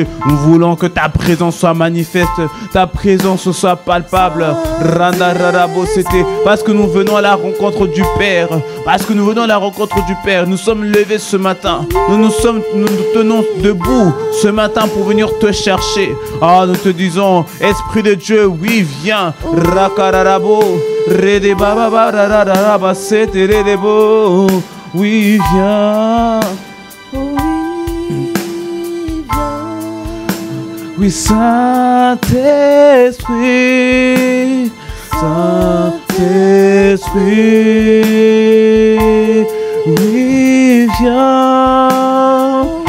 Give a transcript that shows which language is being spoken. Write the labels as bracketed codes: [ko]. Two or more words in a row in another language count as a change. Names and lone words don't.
[fr] Nous voulons que ta présence soit manifeste, ta présence soit palpable. Randararabo, c'était parce que nous venons à la rencontre du Père. Parce que nous venons à la rencontre du Père. Nous sommes levés ce matin. Nous tenons debout ce matin pour venir te chercher. Oh, nous te disons, Esprit de Dieu, oui, viens. Rakararabo, rede baba barararaba, c'était redebo. Oui, viens. Oui, Saint-Esprit, Saint-Esprit, oui, viens.